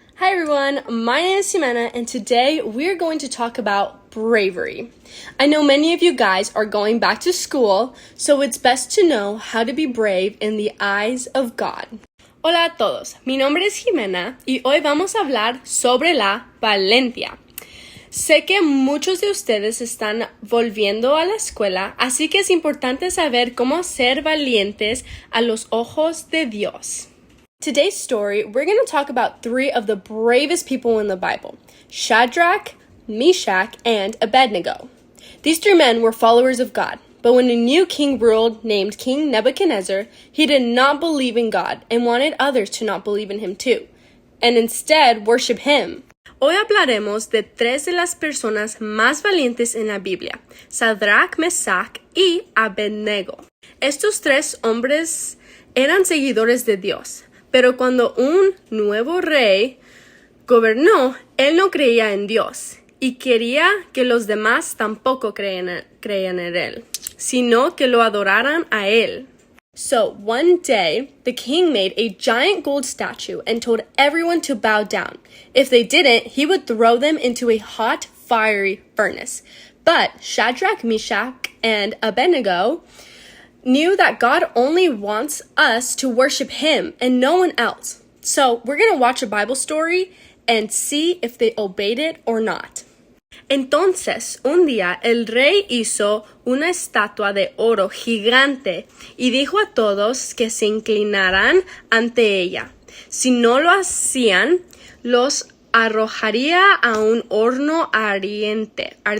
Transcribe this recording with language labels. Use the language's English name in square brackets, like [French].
[English] Hi everyone, my name is Ximena and today we're going to talk about bravery. I know many of you guys are going back to school, so it's best to know how to be brave in the eyes of God. [Spanish] Hola a todos, mi nombre es Ximena y hoy vamos a hablar sobre la valentía. Sé que muchos de ustedes están volviendo a la escuela, así que es importante saber cómo ser valientes a los ojos de Dios. [English] Today's story, we're going to talk about three of the bravest people in the Bible, Shadrach, Meshach, and Abednego. These three men were followers of God, but when a new king ruled named King Nebuchadnezzar, he did not believe in God and wanted others to not believe in him too, and instead worship him. [Spanish] Hoy hablaremos de tres de las personas más valientes en la Biblia, Shadrach, Meshach y Abednego. Estos tres hombres eran seguidores de Dios. Pero cuando un nuevo rey gobernó, él no creía en Dios y quería que los demás tampoco creían en él, sino que lo adoraran a él. [English] So one day, the king made a giant gold statue and told everyone to bow down. If they didn't, he would throw them into a hot, fiery furnace. But Shadrach, Meshach, and Abednego knew that God only wants us to worship Him and no one else. So we're going to watch a Bible story and see if they obeyed it or not. [Spanish] Entonces, un día el rey hizo una estatua de oro gigante y dijo a todos que se inclinaran ante ella. Si no lo hacían, los arrojaría a un horno ardiente.